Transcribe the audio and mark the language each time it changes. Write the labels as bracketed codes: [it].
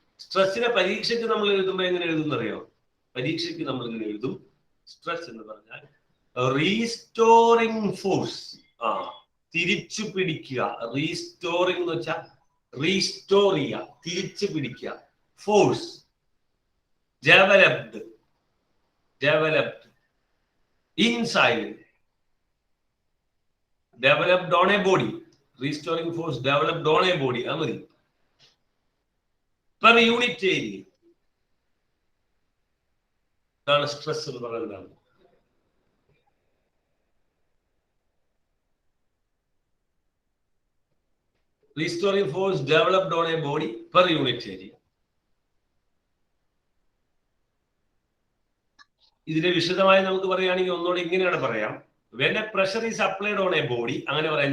[ml] സ്ട്രെസ്സിനെ പരീക്ഷയ്ക്ക് നമ്മൾ എഴുതുമ്പോൾ എങ്ങനെ എഴുതുന്നറിയോ? പരീക്ഷയ്ക്ക് നമ്മൾ ഇങ്ങനെ എഴുതും. സ്ട്രെസ് എന്ന് പറഞ്ഞാൽ റീസ്റ്റോറിംഗ് ഫോഴ്സ്. തിരിച്ചു പിടിക്കുക. റീസ്റ്റോറിംഗ് എന്ന് വെച്ചാൽ റീസ്റ്റോർ ചെയ്യുക, തിരിച്ചു പിടിക്കുക. [en] Force developed inside, developed on a body. Restoring force developed on a body. Amari per unit area. That's stress [ml] എന്ന് പറയുന്നത്. [en] Restoring force developed on a body per unit area. [ml] ഇതിനെ വിശദമായി നമുക്ക് പറയുകയാണെങ്കിൽ ഒന്നുകൂടെ ഇങ്ങനെയാണ് പറയാം. [en] when a pressure is applied on a body, [ml] അങ്ങനെ പറയാം.